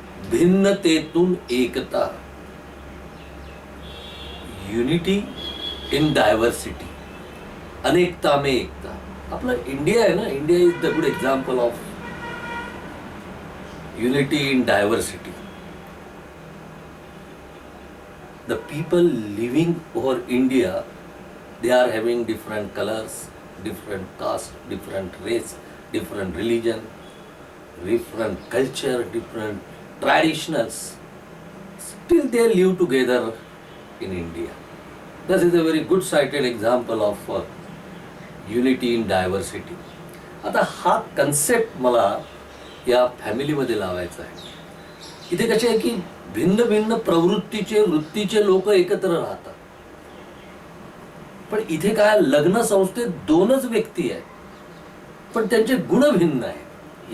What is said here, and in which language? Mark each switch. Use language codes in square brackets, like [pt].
[mr] भिन्नतेतून Ekta, [en] Unity in diversity. [hi] अनेकता में एकता. [mr] आपला इंडिया आहे ना, [en] India is the good example of unity in diversity. The people living over India, they are having different colors, different caste, different race, different religion, different culture, different traditionals. Still they live together in India. This is a very good cited example of unity in diversity. [mr] आता हा concept मला या फॅमिलीमध्ये लावायचा आहे. इथे कसे आहे की भिन्न भिन्न प्रवृत्तीचे वृत्तीचे लोक एकत्र राहतात. पण इथे काय, लग्न संस्थेत 2च व्यक्ती आहेत, पण त्यांचे गुण भिन्न आहेत.